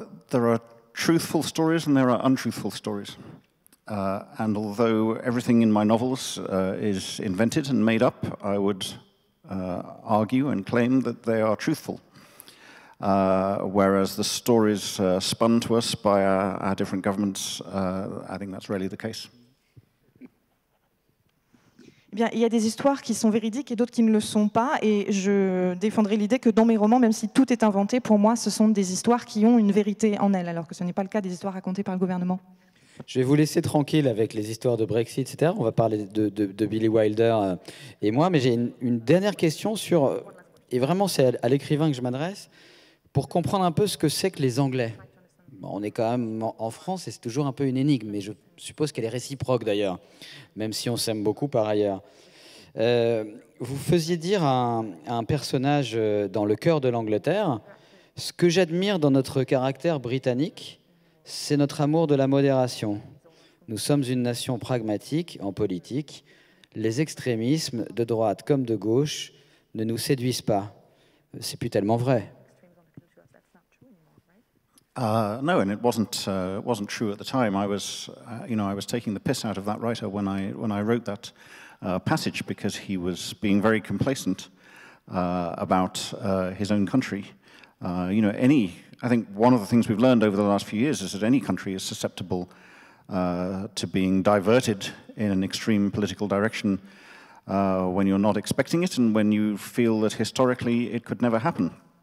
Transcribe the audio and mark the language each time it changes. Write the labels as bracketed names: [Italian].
[English] There are truthful stories and there are untruthful stories. And although everything in my novels is invented and made up, I would argue and claim that they are truthful. Whereas the stories spun to us by our different governments, I think that's really the case. [French] Eh bien, il y a des histoires qui sont véridiques et d'autres qui ne le sont pas, et je défendrai l'idée que dans mes romans, même si tout est inventé, pour moi, ce sont des histoires qui ont une vérité en elles, alors que ce n'est pas le cas des histoires racontées par le gouvernement. Je vais vous laisser tranquille avec les histoires de Brexit, etc. On va parler de Billy Wilder et moi, mais j'ai une dernière question sur, et vraiment c'est à l'écrivain que je m'adresse, pour comprendre un peu ce que c'est que les Anglais. Bon, on est quand même en France et c'est toujours un peu une énigme, mais je suppose qu'elle est réciproque d'ailleurs, même si on s'aime beaucoup par ailleurs. Vous faisiez dire à un personnage dans Le cœur de l'Angleterre, ce que j'admire dans notre caractère britannique, c'est notre amour de la modération. Nous sommes une nation pragmatique en politique. Les extrémismes, de droite comme de gauche, ne nous séduisent pas. C'est plus tellement vrai. [English] No, and it wasn't true at the time. I was taking the piss out of that writer when I wrote that passage, because he was being very complacent about his own country. I think one of the things we've learned over the last few years is that any country is susceptible to being diverted in an extreme political direction when you're not expecting it and when you feel that historically it could never happen.